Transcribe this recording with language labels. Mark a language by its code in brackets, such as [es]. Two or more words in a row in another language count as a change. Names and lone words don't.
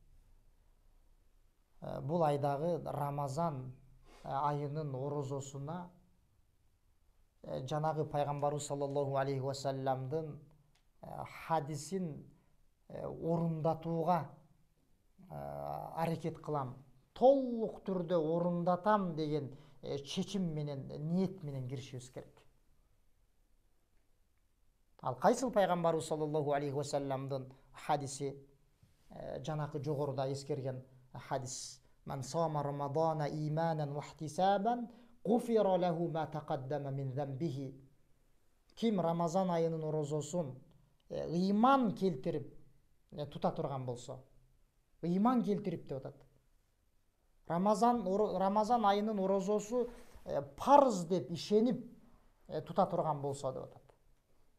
[ky] бул айдагы Рамазан айынын орозосуна жанагы пайгамбарыбыз [ar] صلى الله عليه وسلم [ky] хадисин орундатууга аракет кылам, толук түрдө орундатам деген чечим менен, ниет менен киришибиз керек. Ал кайсыл пайгамбарыбыз [ar] صلى الله عليه وسلم [ky] хадиси? Жанакы жогоруда эскерген хадис. [ar] من صام رمضان إيمانا واحتسابا غفر له ما تقدم من ذنبه. [ky] Ким Рамазан айынын орозосун ыйман келтирип тута турган болсо, ыйман келтирип деп атат. Рамазан айынын орозосу парыз деп ишенип тута турган болсо деп атат.